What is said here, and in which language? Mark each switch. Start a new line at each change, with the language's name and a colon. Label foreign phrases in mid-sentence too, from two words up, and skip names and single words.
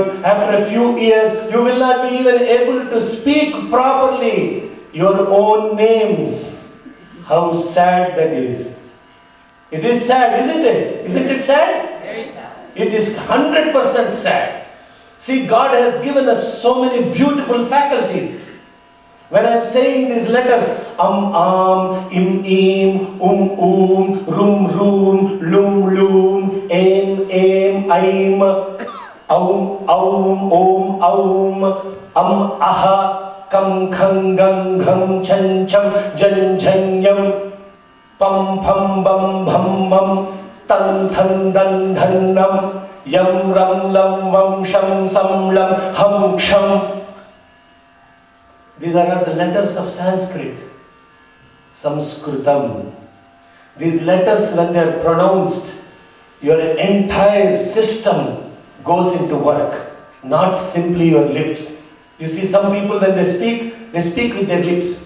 English: After a few years, you will not be even able to speak properly your own names. How sad that is. It is sad, isn't it? Isn't it sad? Yes. It is 100% sad. See, God has given us so many beautiful faculties. When I am saying these letters,
Sanskrit: im, rum, rum, lum, aim, aim, om, aha, kam, khang, gang, gham, chan, cham, jan, yam, pam, pam, bam, bam, bam, tan, than, dan, dhan, nam, yam, ram, lam, vam, sham, sam, lam, ham, sham.
English: These are the letters of Sanskrit. Samskritam. These letters, when they are pronounced, your entire system goes into work, not simply your lips. You see, some people when they speak with their lips.